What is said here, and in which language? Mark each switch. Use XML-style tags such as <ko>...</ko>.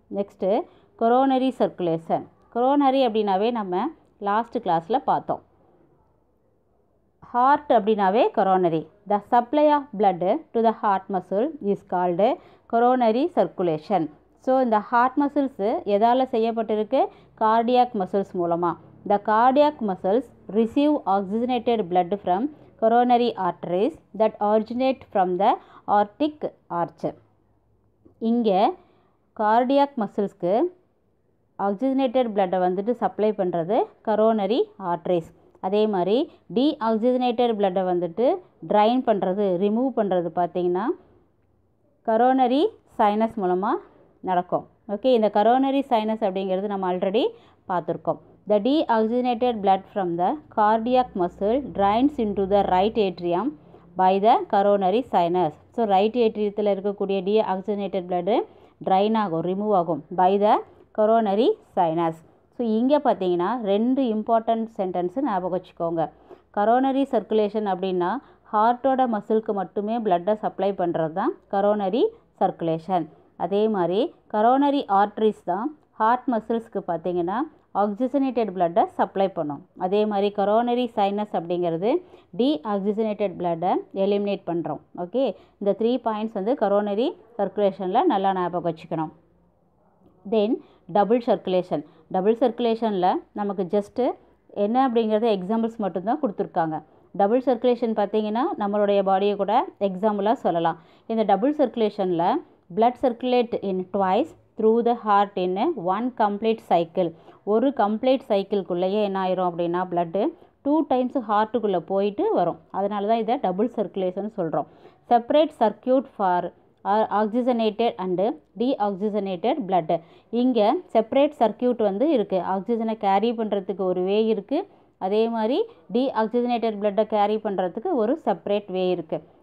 <ta>Next coronary circulation. Coronary அப்படின்னாவே நம்ம last கிளாஸில் பார்த்தோம். ஹார்ட் அப்படின்னாவே coronary.</ta> <en>The supply of blood to the heart muscle is called coronary circulation.</en> <ta>So இந்த heart muscles எதால் செய்யப்பட்டிருக்கு? கார்டியாக் மசில்ஸ் மூலமாக.</ta> <en>The cardiac muscles receive oxygenated blood from coronary arteries that originate from the aortic arch.</en> <ta>இங்கே cardiac மசில்ஸ்க்கு oxygenated பிளட்டை வந்துட்டு supply பண்ணுறது coronary arteries. அதே மாதிரி டீஆக்சிஜனேட்டட் பிளட்டை வந்துட்டு ட்ரைன் பண்ணுறது, ரிமூவ் பண்ணுறது பார்த்திங்கன்னா கரோனரி சைனஸ் மூலமாக நடக்கும். ஓகே, இந்த கரோனரி சைனஸ் அப்படிங்கிறது நம்ம ஆல்ரெடி பார்த்துருக்கோம்.</ta> <en>The deoxygenated blood from the cardiac muscle drains into the right atrium by the coronary sinus. So right atriumத்தில்</en> <ta>இருக்கக்கூடிய</ta> <en>deoxygenated blood drain</en> <ta>ஆகும், ரிமூவ் ஆகும்</ta> <en>by the coronary sinus.</en> <ta>So இங்கே பார்த்தீங்கன்னா 2 important sentence ஞாபகம் வச்சுக்கோங்க. கரோனரி சர்க்குலேஷன் அப்படின்னா ஹார்ட்டோட மசிலுக்கு மட்டுமே பிளட்டை சப்ளை பண்ணுறது தான் கரோனரி சர்க்குலேஷன். அதே மாதிரி கரோனரி ஆர்ட்ரிஸ் தான் ஹார்ட் மசில்ஸ்க்கு பார்த்தீங்கன்னா ஆக்சிஜனேட்டட் பிளட்டை சப்ளை பண்ணும். அதே மாதிரி கரோனரி சைனஸ் அப்படிங்கிறது டீஆக்சிஜனேட்டட் பிளட்டை எலிமினேட் பண்ணுறோம். ஓகே, இந்த 3 பாயிண்ட்ஸ் வந்து கரோனரி சர்க்குலேஷனில் நல்லா ஞாபகம் வச்சுக்கணும். தென் டபுள் சர்க்குலேஷனில் நமக்கு ஜஸ்ட்டு என்ன அப்படிங்கிறது எக்ஸாம்பிள்ஸ் மட்டும்தான் கொடுத்துருக்காங்க. டபுள் சர்க்குலேஷன் பார்த்திங்கன்னா நம்மளுடைய பாடியை கூட எக்ஸாம்பிளாக சொல்லலாம். இந்த double சர்க்குலேஷனில்</ta> <en>blood circulate in twice through the heart in one complete cycle.</en> <ta>ஒரு கம்ப்ளீட் சைக்கிள்குள்ளேயே என்ன ஆயிரும் அப்படின்னா பிளட்டு 2 டைம்ஸ் ஹார்ட்டுக்குள்ளே போயிட்டு வரும். அதனால தான் இதை டபுள் சர்க்குலேஷன் சொல்கிறோம்.</ta> <en>Separate circuit for oxygenated and deoxygenated blood.</en> <ta>இங்கே செப்பரேட் சர்க்கியூட் வந்து இருக்குது. ஆக்சிஜனை கேரி பண்ணுறதுக்கு ஒரு வே இருக்குது, அதே மாதிரி டீஆக்சிஜனேட்டட் பிளட்டை கேரி பண்ணுறதுக்கு ஒரு செப்பரேட் வே இருக்குது.</ta>